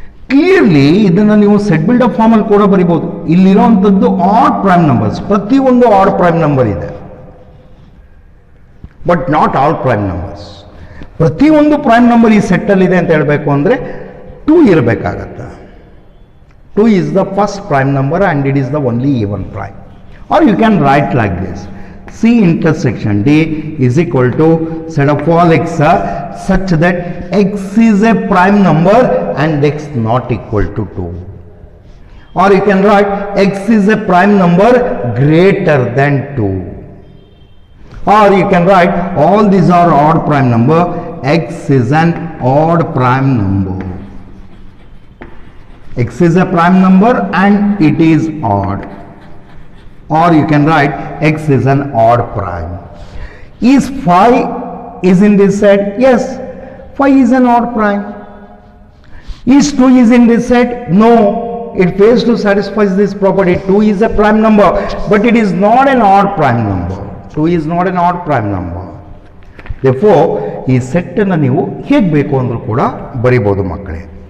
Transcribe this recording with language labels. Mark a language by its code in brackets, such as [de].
[kn] Clearly ಇದನ್ನು ನೀವು set builder ಫಾರ್ಮಲ್ಲಿ ಕೂಡ ಬರಿಬೋದು. ಇಲ್ಲಿರೋವಂಥದ್ದು ಆಡ್ ಪ್ರೈಮ್ ನಂಬರ್ಸ್, ಪ್ರತಿಯೊಂದು ಆಡ್ ಪ್ರೈಮ್ ನಂಬರ್ ಇದೆ, [en] But not all prime numbers. [kn] ಪ್ರತಿಯೊಂದು ಪ್ರೈಮ್ ನಂಬರ್ ಈ ಸೆಟ್ಟಲ್ಲಿದೆ ಅಂತ ಹೇಳಬೇಕು ಅಂದರೆ 2 ಇರಬೇಕಾಗತ್ತೆ. [en] 2 is the first prime number and it is the only even prime. Or you can write like this. C intersection D is equal to set of all x such that x is a prime number and x not equal to 2. Or you can write x is a prime number greater than 2. Or you can write all these are odd prime number, x is an odd prime number. X is a prime number and it is odd. Or you can write x is an odd prime. Is phi is in this set? Yes, phi is an odd prime. Is 2 is in this set? No, it fails to satisfy this property. 2 is a prime number, but it is not an odd prime number. 2 is not an odd prime number. [kn] Therefore, ಈ ಸೆಟ್ಟನ್ನು ನೀವು ಹೇಗೆ ಬೇಕು ಅಂದರೂ ಕೂಡ ಬರಿಬೋದು ಮಕ್ಕಳೇ.